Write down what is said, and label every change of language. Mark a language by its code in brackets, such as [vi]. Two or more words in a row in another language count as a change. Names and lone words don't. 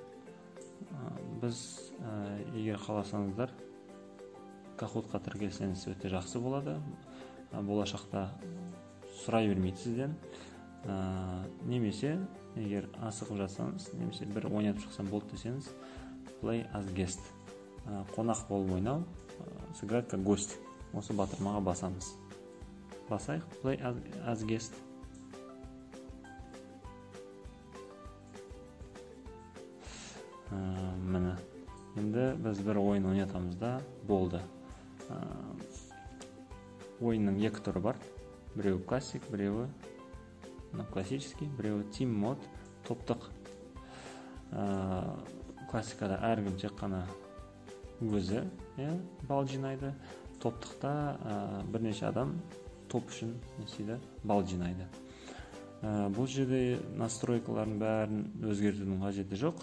[kk] Біз егер қаласаңыздар, Kahoot'қа тіркелсеңіз өте жақсы болады. Болашақта сұрай бермейді сізден. Немесе егер асығып жатсаңыз, немесе бір ойнатып шықсам болды десеңіз, [en] play as guest. [kk] Қонақ болып ойнау, [ru] сыграть как гость. [kk] Осы батырмаға басамыз. Басайық, [en] play as guest. [kk] Міне, енді біз бір ойын ойнатамыз да болды. Ойынның екі түрі бар. Біреуі классик, біреуі классический, біреуі [en] team mode, [kk] топтық. Классикада әркім тек қана өзі бал жинайды. Топтықта бірнеше адам топ үшін бал жинайды. Бұл жерде настройкалардың бәрін өзгертудің қажеті жоқ.